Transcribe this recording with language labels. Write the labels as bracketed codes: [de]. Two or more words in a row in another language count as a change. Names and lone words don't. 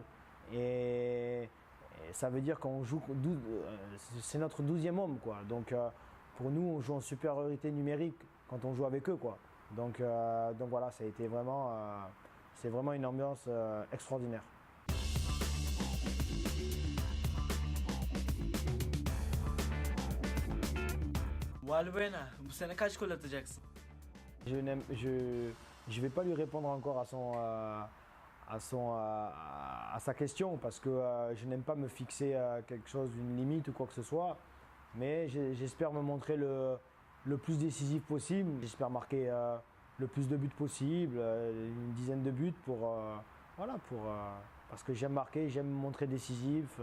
[fr] Et ça veut dire qu'on joue, c'est notre 12e homme, quoi. Donc pour nous, on joue en supériorité numérique quand on joue avec eux, quoi. Donc voilà, ça a été c'est vraiment une ambiance extraordinaire. [tr] Valbuena, bu sene kaç gol atacaksın? [fr] Je vais pas lui répondre encore à sa question parce que je n'aime pas me fixer quelque chose, une limite ou quoi que ce soit. Mais j'espère me montrer le plus décisif possible. J'espère marquer le plus de buts possible, une dizaine de buts parce que j'aime marquer, j'aime me montrer décisif.